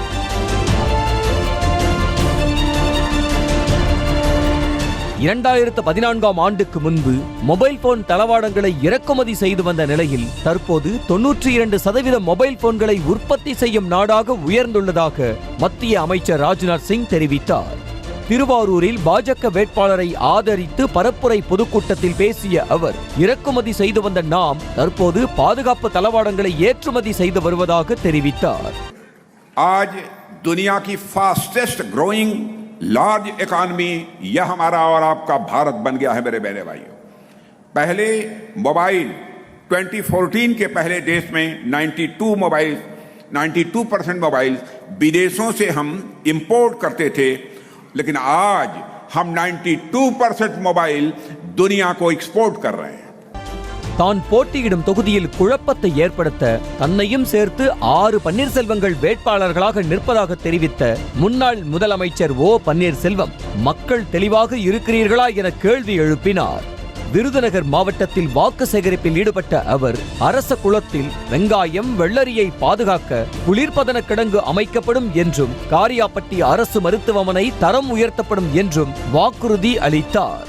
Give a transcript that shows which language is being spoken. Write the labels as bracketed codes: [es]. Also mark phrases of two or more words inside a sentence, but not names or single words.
[ta] 2014ஆம் ஆண்டுக்கு முன்பு [en] mobile phone [ta] தளவாடங்களை இறக்குமதி செய்து வந்த நிலையில் தற்போது 92% [en] mobile phones [ta] உற்பத்தி செய்யும் நாடாக உயர்ந்துள்ளதாக மத்திய அமைச்சர் ராஜ்நாத் சிங் தெரிவித்தார். திருவாரூரில் பாஜக வேட்பாளரை ஆதரித்து பரப்புரை பொதுக்கூட்டத்தில் பேசிய அவர் இறக்குமதி செய்து வந்த நாம் தற்போது பாதுகாப்பு தளவாடங்களை ஏற்றுமதி செய்து வருவதாக தெரிவித்தார். [hi] आज दुनिया की [en] fastest growing large economy [hi] यह हमारा और आपका भारत बन गया है मेरे बहने भाइयों। पहले मोबाइल 2014 के पहले देश में 92% मोबाइल विदेशों से हम इंपोर्ट करते थे, लेकिन आज हम 92% मोबाइल दुनिया को एक्सपोर्ट कर रहे हैं. [ta] தான் போட்டியிடும் தொகுதியில் குழப்பத்தை ஏற்படுத்த தன்னையும் சேர்த்து 6 பன்னீர்செல்வங்கள் வேட்பாளர்களாக நிற்பதாக தெரிவித்த முன்னாள் முதலமைச்சர் ஓ பன்னீர்செல்வம் மக்கள் தெளிவாக இருக்கிறீர்களா என கேள்வி எழுப்பினார். விருதுநகர் மாவட்டத்தில் வாக்கு சேகரிப்பில் ஈடுபட்ட அவர் அரச குளத்தில் வெங்காயம் வெள்ளரியை பாதுகாக்க குளிர்பதன கிடங்கு அமைக்கப்படும் என்றும் காரியாப்பட்டி அரசு மருத்துவமனை தரம் உயர்த்தப்படும் என்றும் வாக்குறுதி அளித்தார்.